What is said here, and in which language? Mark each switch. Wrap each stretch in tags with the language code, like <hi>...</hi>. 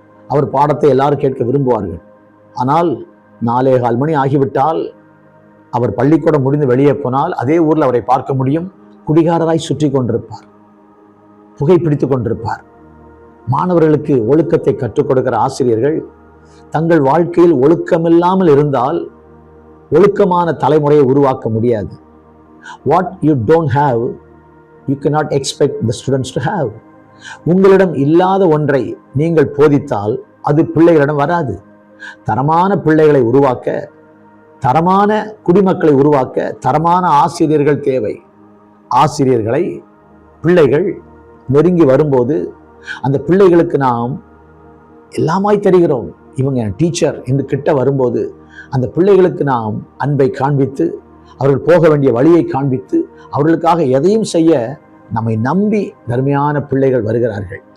<ta>அவர் பாடத்தை எல்லாரும் கேட்க விரும்புவார்கள். ஆனால் 4:15 மணி ஆகிவிட்டால் அவர் பள்ளிக்கூடம் முடிந்து வெளியே போனால் அதே ஊரில் அவரை பார்க்க முடியும். குடிகாரராய் சுற்றி கொண்டிருப்பார், புகைப்பிடித்து கொண்டிருப்பார். மாணவர்களுக்கு ஒழுக்கத்தை கற்றுக் கொடுக்கிற ஆசிரியர்கள் தங்கள் வாழ்க்கையில் ஒழுக்கமில்லாமல் இருந்தால் ஒழுக்கமான தலைமுறையை உருவாக்க முடியாது.</ta> <en>What you don't have you cannot expect the students to have.</en> <ta>உங்களிடம் இல்லாத ஒன்றை நீங்கள் போதித்தால் அது பிள்ளைகளிடம் வராது. தரமான பிள்ளைகளை உருவாக்க, தரமான குடிமக்களை உருவாக்க தரமான ஆசிரியர்கள் தேவை. ஆசிரியர்களை பிள்ளைகள் நெருங்கி வரும்போது அந்த பிள்ளைகளுக்கு நாம் எல்லாமாய் தெரிகிறோம், இவங்க டீச்சர் என்று கிட்ட வரும்போது அந்த பிள்ளைகளுக்கு நாம் அன்பை காண்பித்து, அவர்கள் போக வேண்டிய வழியை காண்பித்து, அவர்களுக்காக எதையும் செய்ய நம்மை நம்பி தர்மையான பிள்ளைகள் வருகிறார்கள்.</ta>